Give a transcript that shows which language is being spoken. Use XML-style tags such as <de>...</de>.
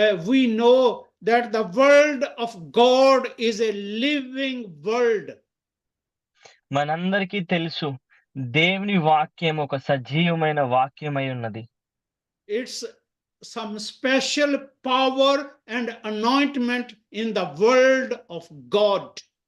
<en>we know that the word of God is a living word.</en> <te>మనందరికీ తెలుసు దేవుని వాక్యం ఒక సజీవమైన వాక్యమై ఉన్నది.</te> <en>It's some special power and anointment in the word of God.</en>